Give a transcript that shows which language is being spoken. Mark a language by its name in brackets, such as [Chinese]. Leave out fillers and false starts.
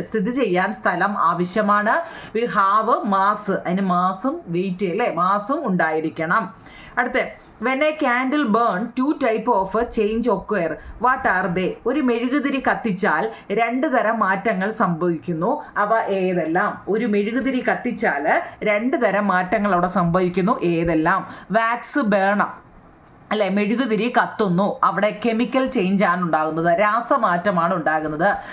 [Malayalam] സ്ഥിതി ചെയ്യാൻ സ്ഥലം ആവശ്യമാണ്. [English] We have mass. [Malayalam] അതിന് മാസും വെയിറ്റ് അല്ലേ, മാസും ഉണ്ടായിരിക്കണം. അടുത്ത, [English] when a candle burn, 2 type of change occur. What are they? [Malayalam] ഒരു മെഴുകുതിരി കത്തിച്ചാൽ 2 തരം മാറ്റങ്ങൾ സംഭവിക്കുന്നു. അവ ഏതെല്ലാം? ഒരു മെഴുകുതിരി കത്തിച്ചാൽ 2 തരം മാറ്റങ്ങൾ അവിടെ സംഭവിക്കുന്നു. ഏതെല്ലാം? വാക്സ് ബേണം അല്ലെ, മെഴുകുതിരി കത്തുന്നു, അവിടെ കെമിക്കൽ ചേഞ്ച് ആണ് ഉണ്ടാകുന്നത്, രാസമാറ്റമാണ് ഉണ്ടാകുന്നത്.